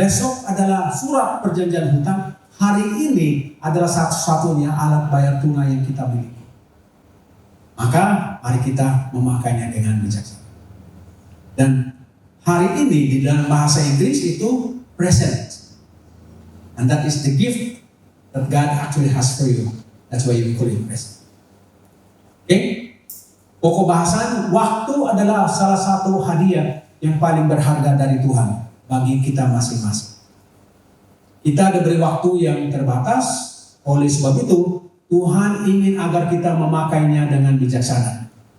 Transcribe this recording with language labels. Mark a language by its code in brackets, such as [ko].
[id] Besok adalah surat perjanjian hutang. Hari ini adalah satu-satunya alat bayar tunai yang kita miliki. Maka mari kita memakainya dengan bijaksana. Dan hari ini di dalam bahasa Inggris itu present. [en] And that is the gift that God actually has for you. That's why we call it present. [id] Pokok bahasan, waktu adalah salah satu hadiah yang paling berharga dari Tuhan bagi kita masing-masing. Kita diberi waktu yang terbatas, oleh sebab itu Tuhan ingin agar kita memakainya dengan bijaksana.